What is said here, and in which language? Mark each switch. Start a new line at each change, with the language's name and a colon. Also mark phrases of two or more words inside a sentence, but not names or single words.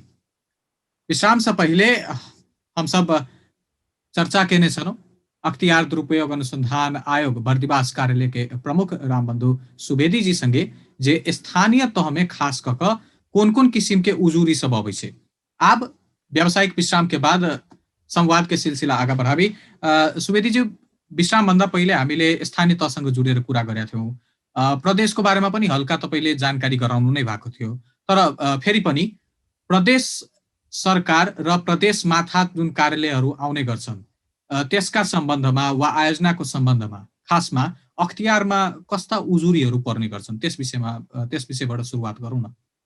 Maithili: विश्राम से पहले हम सब चर्चा केने छलौं अख्तियार दुरुपयोग अनुसंधान आयोग बर्दिवास कार्यालय के प्रमुख रामबंधु सुवेदी जी संगे जे स्थानीय तह में खास कऽ कोन कोन किसिम के उजूरी सब अबै छै। आब व्यावसायिक विश्राम के बाद संवाद के सिलसिला आगा बढ़ाबी।
Nepali: सुवेदी जी, विश्राम भन्दा पहिले हामीले स्थानीय तहसँग जुडेर कुरा गरेका थियौं। प्रदेशको बारेमा पनि हल्का तपाईले जानकारी गराउनु नै भएको थियो। तर फेरि पनि प्रदेश सरकार र प्रदेश माथा जुन कार्यालयहरू आउने गर्छन् त्यसका सम्बन्धमा वा आयोजनाको सम्बन्धमा खासमा अख्तियारमा कस्ता उजुरीहरू पर्ने गर्छन् त्यस विषयबाट सुरुवात गरौँ न।